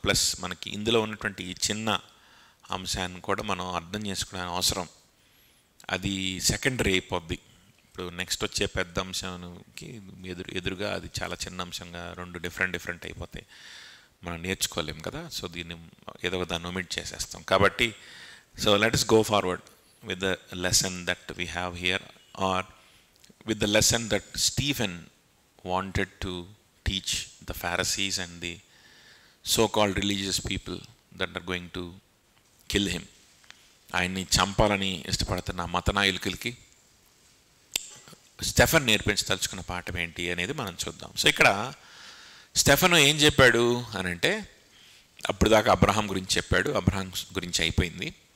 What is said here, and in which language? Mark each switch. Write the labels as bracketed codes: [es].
[te] Plus మనకి ఇందులో ఉన్నటువంటి ఈ చిన్న అంశాన్ని కూడా మనం అర్థం చేసుకునే అవసరం, అది సెకండరీ అయిపోద్ది. ఇప్పుడు నెక్స్ట్ వచ్చే పెద్ద అంశానికి ఎదురుగా అది చాలా చిన్న అంశంగా రెండు డిఫరెంట్ అయిపోతాయి, మనం నేర్చుకోలేం కదా. సో దీన్ని ఏదో దాన్ని ఒమిట్ చేసేస్తాం. [en] కాబట్టి so let us go forward with the lesson that we have here, or with the lesson that Stephen wanted to teach the Pharisees and the so-called religious people that are going to kill him. [te] ఆయన్ని చంపాలని ఇష్టపడుతున్న మతనాయకులకి Stefan నేర్పించదలుచుకున్న పాఠం ఏంటి అనేది మనం చూద్దాం. So ఇక్కడ Stephen ఏం చెప్పాడు అని అంటే, అప్పుడు దాకా అబ్రహాం గురించి చెప్పాడు, అబ్రహాం గురించి అయిపోయింది.